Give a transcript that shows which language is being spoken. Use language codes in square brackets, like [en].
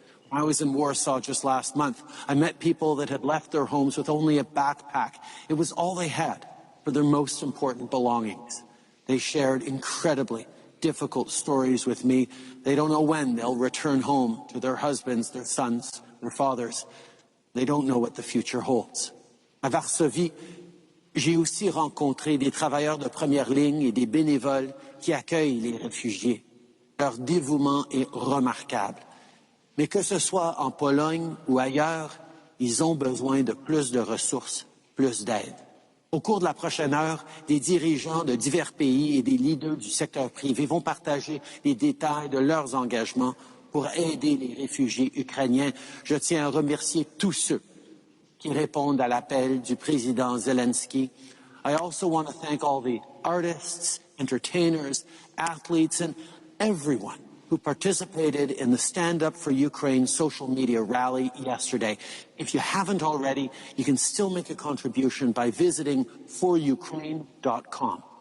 [en] When I was in Warsaw just last month, I met people that had left their homes with only a backpack. It was all they had for their most important belongings. They shared incredibly difficult stories with me. They don't know when they'll return home to their husbands, their sons, their fathers. They don't know what the future holds. [fr] À Varsovie, j'ai aussi rencontré des travailleurs de première ligne et des bénévoles qui accueillent les réfugiés. Leur dévouement est remarquable. Mais que ce soit en Pologne ou ailleurs, ils ont besoin de plus de ressources, plus d'aide. Au cours de la prochaine heure, des dirigeants de divers pays et des leaders du secteur privé vont partager les détails de leurs engagements pour aider les réfugiés ukrainiens. Je tiens à remercier tous ceux qui répondent à l'appel du président Zelensky. [en] I also want to thank all the artists, entertainers, athletes, and everyone who participated in the Stand Up for Ukraine social media rally yesterday. If you haven't already, you can still make a contribution by visiting forukraine.com.